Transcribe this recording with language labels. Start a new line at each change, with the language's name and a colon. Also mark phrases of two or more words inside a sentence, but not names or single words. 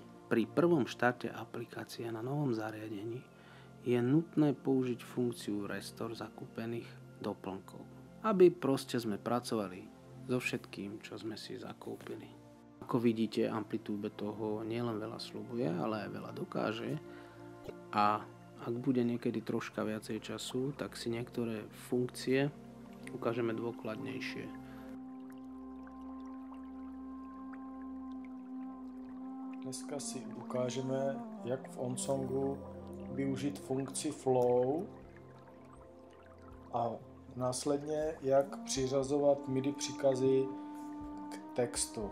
Slovak: Pri prvom štarte aplikácie na novom zariadení je nutné použiť funkciu Restore zakúpených doplnkov, aby proste sme pracovali so všetkým, čo sme si zakúpili. Ako vidíte, Amplitube toho nielen veľa sľubuje, ale aj veľa dokáže a ak bude niekedy troška viacej času, tak si niektoré funkcie ukážeme dôkladnejšie.
Czech: Dneska si ukážeme, jak v OnSongu využít funkci Flow a následně jak přiřazovat MIDI příkazy k textu.